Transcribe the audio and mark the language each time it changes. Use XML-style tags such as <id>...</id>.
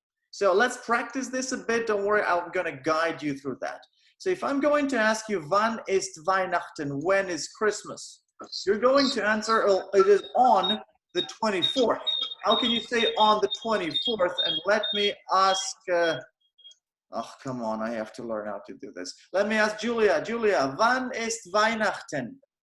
<en>So let's practice this a bit. Don't worry, I'm going to guide you through that. So if I'm going to ask you,</en> <de>wann ist Weihnachten?</de> <en>When is Christmas? You're going to answer, it is on the 24th. How can you say on the 24th? And let me ask, oh, come on, I have to learn how to do this. Let me ask Julia.</en> <de>Julia, wann ist Weihnachten?</de>